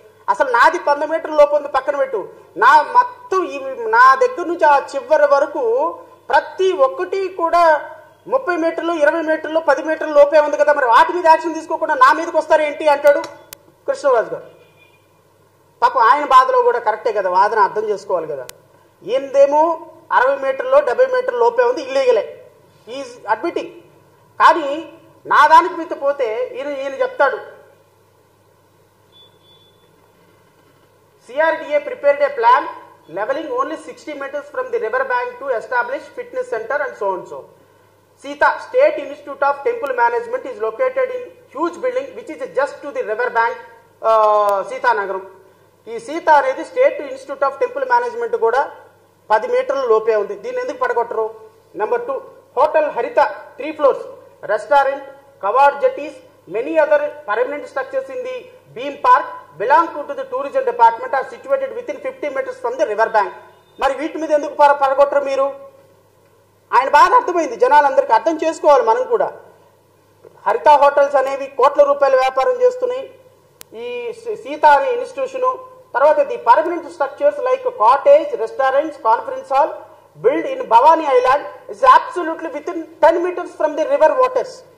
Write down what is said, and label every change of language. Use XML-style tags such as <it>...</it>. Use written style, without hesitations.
<te>అసలు నాది 100 మీటర్ల లోపు ఉంది పక్కన పెట్టు, నా మొత్తం నా దగ్గర నుంచి ఆ చివరి వరకు ప్రతి ఒక్కటి కూడా 30 మీటర్లు 20 మీటర్లు 10 మీటర్ల లోపే ఉంది కదా, మరి వాటి మీద యాక్షన్ తీసుకోకుండా నా మీదకి వస్తారేంటి అంటాడు కృష్ణరాజు గారు. పాపం ఆయన బాధలో కూడా కరెక్టే కదా, వాదన అర్థం చేసుకోవాలి కదా. ఈయనదేమో 60 మీటర్లో 70 మీటర్ల లోపే ఉంది, ఇల్లీగలే,</te> <en>Is admitting.</en> <te>కానీ నా దానికి మీద పోతే ఈయన చెప్తాడు,</te> <en>CRDA prepared a plan leveling only 60 meters from the river bank to establish fitness center and so and so. Sita State Institute of Temple Management is located in huge building which is just to the river bank, Sita Nagaram.</en> <te>ఈ సీత అనేది state institute of temple management కూడా 10 మీటర్ల లోపే ఉంది, దీన్ని ఎందుకు పడగొట్టరు?</te> <en>Number 2, hotel Haritha 3 floors, restaurant, కవాడ్ jetties, many other permanent structures in the Beam Park belong to the tourism department are situated within 50 meters from the river bank.</en> <te>మరి వీటి మీద ఎందుకు పడగొట్టరు మీరు? ఆయన బాగా అర్థమైంది, జనాలందరికీ అర్థం చేసుకోవాలి. మనం కూడా హరిత హోటల్స్ అనేవి కోట్ల రూపాయల వ్యాపారం చేస్తున్నాయి. ఈ సీత అనే ఇన్స్టిట్యూషను, తర్వాత</te> <en>The permanent structures like cottage, restaurants, conference hall built in Bhavani island is absolutely within 10 meters from the river waters.</en>